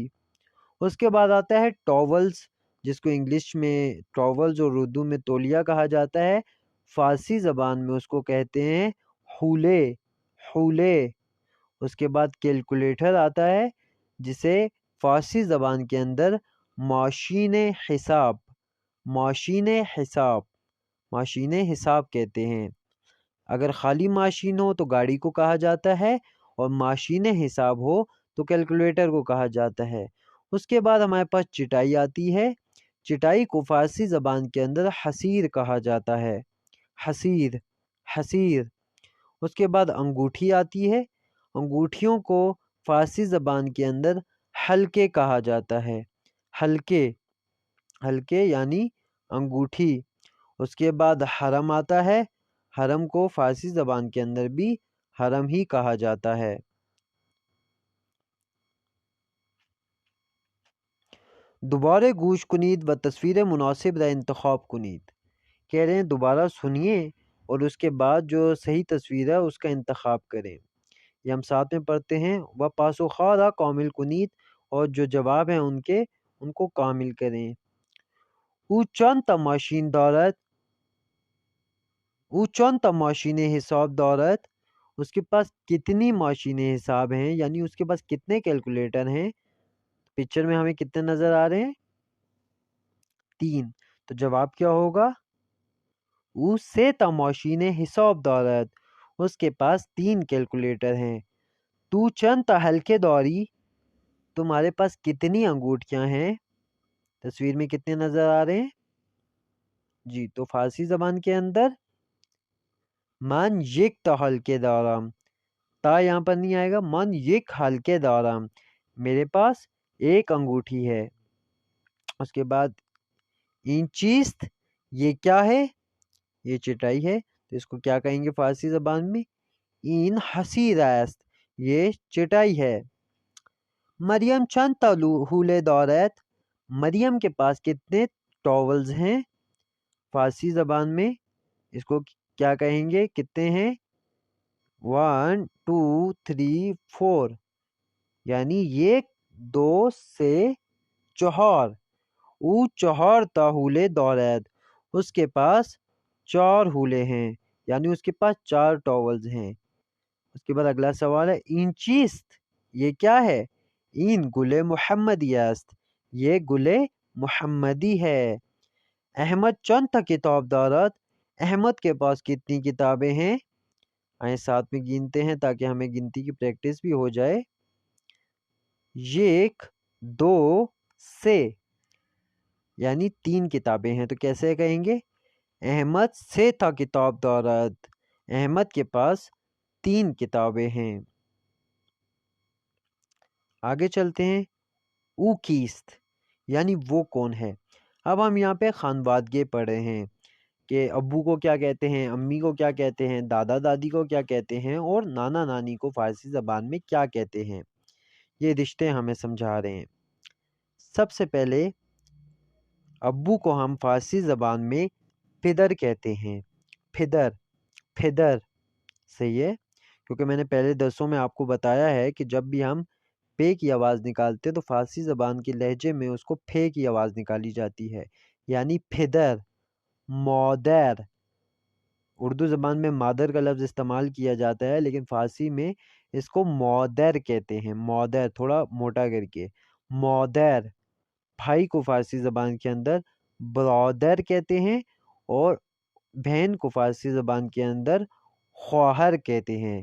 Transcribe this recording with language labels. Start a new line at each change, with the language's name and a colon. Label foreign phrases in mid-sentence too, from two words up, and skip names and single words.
Urdu: اس کے بعد آتا ہے ٹاولز، جس کو انگلش میں ٹاولز اور اردو میں تولیہ کہا جاتا ہے. فارسی زبان میں اس کو کہتے ہیں حولے، حولے. اس کے بعد کیلکولیٹر آتا ہے، جسے فارسی زبان کے اندر
Persian: ماشین حساب، ماشین حساب، ماشین حساب
Urdu: کہتے ہیں. اگر خالی ماشین ہو تو گاڑی کو کہا جاتا ہے، اور
Persian: ماشین حساب
Urdu: ہو تو کیلکولیٹر کو کہا جاتا ہے. اس کے بعد ہمارے پاس چٹائی آتی ہے. چٹائی کو فارسی زبان کے اندر حسیر کہا جاتا ہے، حسیر، حسیر. اس کے بعد انگوٹھی آتی ہے. انگوٹھیوں کو فارسی زبان کے اندر حلقے کہا جاتا ہے، حلقے، حلقے یعنی انگوٹھی. اس کے بعد حرم آتا ہے. حرم کو فارسی زبان کے اندر بھی حرم ہی کہا جاتا ہے.
Persian: دوبارہ گوش کنید و تصویر مناسب را انتخاب کنید.
Urdu: کہہ رہے ہیں دوبارہ سنیے اور اس کے بعد جو صحیح تصویر ہے اس کا انتخاب کریں. یہ ہم ساتھ میں پڑھتے ہیں.
Persian: و پاسخها را کامل کنید.
Urdu: اور جو جواب ہیں ان کو کامل کریں.
Persian: او چند تا ماشین دارد، او چند تا ماشین حساب دارد.
Urdu: اس کے پاس کتنی
Persian: ماشین حساب
Urdu: ہیں، یعنی اس کے پاس کتنے کیلکولیٹر ہیں. پکچر میں ہمیں کتنے نظر آ رہے ہیں؟
Persian: 3.
Urdu: تو جواب کیا ہوگا؟
Persian: او سے تا ماشین حساب دارد.
Urdu: اس کے پاس 3 کیلکولیٹر ہیں.
Persian: تو چند تا حلقے داری.
Urdu: تمہارے پاس کتنی انگوٹھیاں ہیں؟ تصویر میں کتنے نظر آ رہے ہیں؟ جی، تو فارسی زبان کے اندر
Persian: من یک تا حلقے دارم.
Urdu: تا یہاں پر نہیں آئے گا.
Persian: من یک حلقے دارم،
Urdu: میرے پاس 1 انگوٹھی ہے. اس کے بعد
Persian: این چیست،
Urdu: یہ کیا ہے؟ یہ چٹائی ہے. تو اس کو کیا کہیں گے فارسی زبان میں؟
Persian: این حسیر است،
Urdu: یہ چٹائی ہے.
Persian: مریم چند تا حولے دارد.
Urdu: مریم کے پاس کتنے ٹاولز ہیں؟ فارسی زبان میں اس کو کیا کہیں گے؟ کتنے ہیں؟ 1 2 3 4، یعنی 1 2 سے 4.
Persian: او 4 تا حولے دارد.
Urdu: اس کے پاس 4 حولے ہیں، یعنی اس کے پاس 4 ٹاولز ہیں. اس کے بعد اگلا سوال ہے
Persian: این چیست،
Urdu: یہ کیا ہے؟
Persian: این گل محمدی است،
Urdu: یہ گل محمدی ہے.
Persian: احمد چند تا کتاب دارد.
Urdu: احمد کے پاس کتنی کتابیں ہیں؟ آئیں ساتھ میں گنتے ہیں تاکہ ہمیں گنتی کی پریکٹس بھی ہو جائے. 1 2 سے، یعنی 3 کتابیں ہیں. تو کیسے کہیں گے؟
Persian: احمد سے تا کتاب دارد.
Urdu: احمد کے پاس 3 کتابیں ہیں. آگے چلتے ہیں.
Persian: او کیست،
Urdu: یعنی وہ کون ہے. اب ہم یہاں پہ خانوادگی پڑھ رہے ہیں کہ ابو کو کیا کہتے ہیں، امی کو کیا کہتے ہیں، دادا دادی کو کیا کہتے ہیں، اور نانا نانی کو فارسی زبان میں کیا کہتے ہیں۔ یہ رشتے ہمیں سمجھا رہے ہیں۔ سب سے پہلے ابو کو ہم فارسی زبان میں پدر کہتے ہیں۔ پدر، پدر، صحیح ہے، کیونکہ میں نے پہلے درسوں میں آپ کو بتایا ہے کہ جب بھی ہم پے کی آواز نکالتے تو فارسی زبان کے لہجے میں اس کو پھے کی آواز نکالی جاتی ہے، یعنی پدر، مادر۔ اردو زبان میں مادر کا لفظ استعمال کیا جاتا ہے، لیکن فارسی میں اس کو مادر کہتے ہیں، مادر، تھوڑا موٹا کر کے، مادر۔ بھائی کو فارسی زبان کے اندر برادر کہتے ہیں، اور بہن کو فارسی زبان کے اندر خواہر کہتے ہیں۔